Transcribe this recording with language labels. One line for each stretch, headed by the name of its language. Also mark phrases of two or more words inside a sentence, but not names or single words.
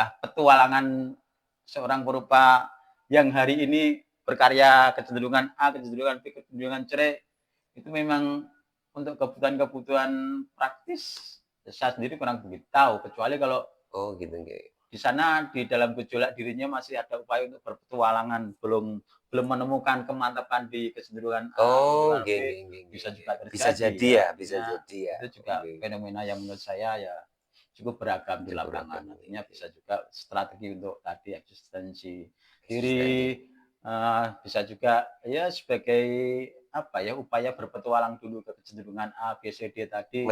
Indonesian: apakah petualangan seorang perupa yang hari ini berkarya kecenderungan A, kecenderungan B, kecenderungan C itu memang untuk kebutuhan-kebutuhan praktis saya sendiri kurang begitu tahu, kecuali kalau Oh gitu nggih. di sana di dalam gejolak dirinya masih ada upaya untuk berpetualangan, belum belum menemukan kemantapan di kecenderungan A, Oh kecenderungan nggih B,
Javanese: nggih nggih nggih
Indonesian: bisa nggih. juga Bisa terjadi jadi ya. ya bisa Artinya jadi ya. itu juga Oke. fenomena yang menurut saya ya cukup beragam di Cukup beragam, lapangan. nggih Artinya nggih. bisa juga strategi untuk tadi eksistensi Eksistensi. diri, bisa juga ya sebagai apa ya, upaya berpetualang dulu ke kecenderungan A, B, C, D tadi,